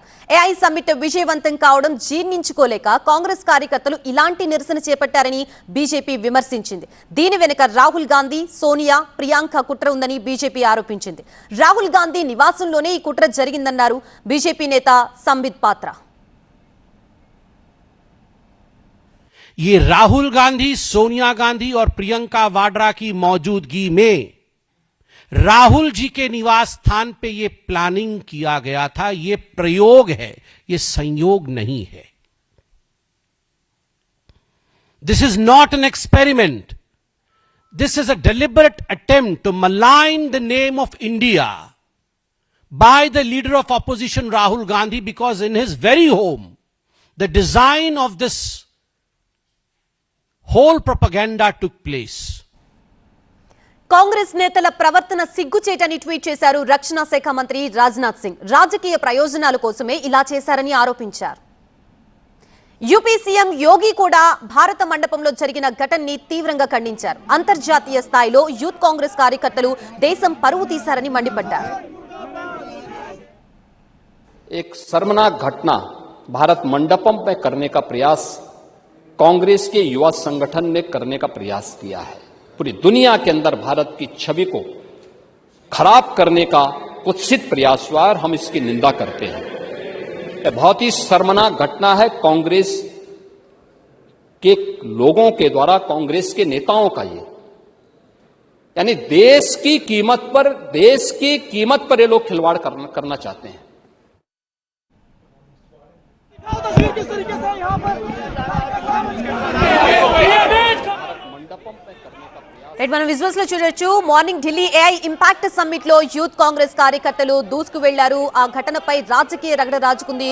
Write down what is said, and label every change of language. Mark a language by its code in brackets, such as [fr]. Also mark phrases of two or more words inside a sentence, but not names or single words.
[te] ఏఐ సమ్మిట్ విజయవంతం కావడం జీర్ణించుకోలేక కాంగ్రెస్ కార్యకర్తలు ఇలాంటి నిరసన చేపట్టారని బీజేపీ విమర్శించింది. దీని వెనుక రాహుల్ గాంధీ, సోనియా, ప్రియాంక కుట్ర ఉందని బీజేపీ ఆరోపించింది. రాహుల్ గాంధీ నివాసంలోనే ఈ కుట్ర జరిగిందన్నారు బీజేపీ నేత సంబిత్ పాత్ర. [hi] ये राहुल गांधी, सोनिया गांधी और प्रियंका वाड्रा की मौजूदगी में राहुल जी के निवास स्थान पे ये प्लानिंग किया गया था। ये प्रयोग है, ये संयोग नहीं है। [en] This is not an experiment. This is a deliberate attempt to malign the name of India by the leader of opposition Rahul Gandhi, because in his very home, the design of this whole propaganda took place. [te] కాంగ్రెస్ నేతల ప్రవర్తన సిగ్గుచేటని ట్వీట్ చేశారు రక్షణ శాఖ మంత్రి రాజ్నాథ్ సింగ్. రాజకీయ ప్రయోజనాల కోసమే ఇలా చేశారని ఆరోపించారు. యూపీ సీఎం యోగి కూడా భారత మండపంలో జరిగిన ఘటనని తీవ్రంగా ఖండించారు. అంతర్జాతీయ స్థాయిలో యూత్ కాంగ్రెస్ కార్యకర్తలు దేశం పరువు తీశారని మండిపడ్డారు. [hi] एक शर्मनाक घटना भारत मंडपम में करने का प्रयास कांग्रेस के युवा संगठन ने करने का प्रयास किया है. पूरी दुनिया के अंदर भारत की छवि को खराब करने का कुत्सित प्रयास हुआ और हम इसकी निंदा करते हैं. यह बहुत ही शर्मनाक घटना है. कांग्रेस के लोगों के द्वारा, कांग्रेस के नेताओं का ये, यानी देश की कीमत पर ये लोग खिलवाड़ करना चाहते हैं. [te] రైట్, మనం విజువల్స్ లో చూడొచ్చు. మార్నింగ్ ఢిల్లీ ఏఐ ఇంపాక్ట్ సమ్మిట్ లో యూత్ కాంగ్రెస్ కార్యకర్తలు దూసుకు వెళ్లారు. ఆ ఘటనపై రాజకీయ రగడ రాజుకుంది.